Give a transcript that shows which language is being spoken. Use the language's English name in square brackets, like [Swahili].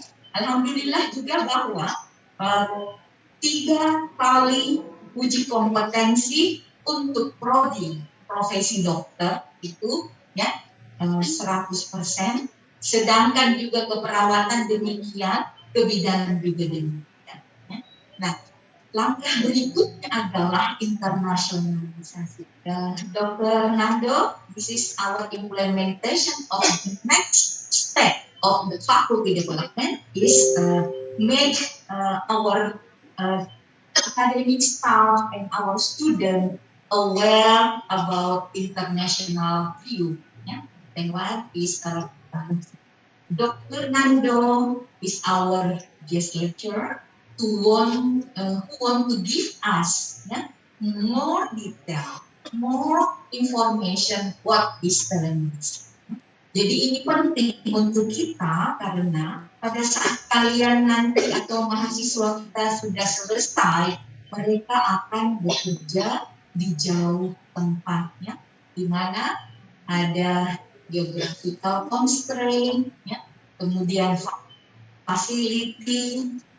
[Indonesian] Alhamdulillah juga bahwa 3 kali uji kompetensi untuk prodi profesi dokter itu 100%, sedangkan juga keperawatan demikian, kebidanan juga demikian. Nah, langkah berikutnya adalah internasionalisasi. [English] Dr. Nando, this is our implementation of the next step of the faculty development is make our academic staff and our student aware about international view. And what is Dr. Nando is our guest lecturer who want to give us more detail, more information what is telemedicine. [Indonesian] Jadi ini penting untuk kita karena pada saat kalian nanti atau mahasiswa kita sudah selesai, mereka akan bekerja di jauh tempatnya, di mana ada [English] geographical constraint, [Indonesian] kemudian facility,